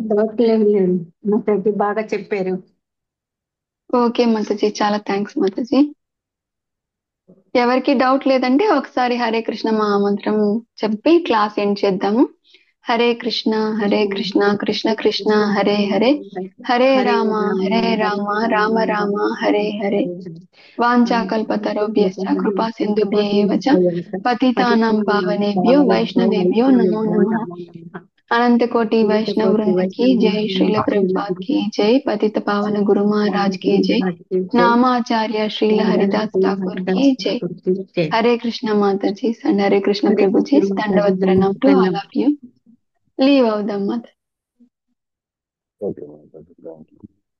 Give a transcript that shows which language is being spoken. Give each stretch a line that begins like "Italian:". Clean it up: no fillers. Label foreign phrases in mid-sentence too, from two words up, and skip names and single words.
Telugu: డౌట్లు ఏం లేవు మాతాజీ, బాగా చెప్పారు. ఓకే మాతాజీ, చాలా థ్యాంక్స్ మాతాజీ. ఎవరికి డౌట్ లేదంటే ఒకసారి హరే కృష్ణ మహామంత్రం చెప్పి
English: class end
Telugu: చేద్దాము.
Sanskrit: హరే కృష్ణ కృష్ణ కృష్ణ హరే హరే, హరే రామ రామ రామ హరే హరే. వాంఛాకల్పతరుభ్యశ్చ కృపా సింధుభ్యేవ చ పతితానాం పావనేభ్యో వైష్ణవేభ్యో నమో నమః. అనంత కోటి వైష్ణవ వృంద
Hindi: की जय, श्रील प्रभुपाद की जय, पतित पावन गुरु महाराज की जय, नामाचार्य श्रील हरिदास ठाकुर की जय. हरे कृष्ण माता जी and हरे कृष्ण प्रभु जी. दंडवत प्रणाम
English: to all of you. Leave out the mother. Okay,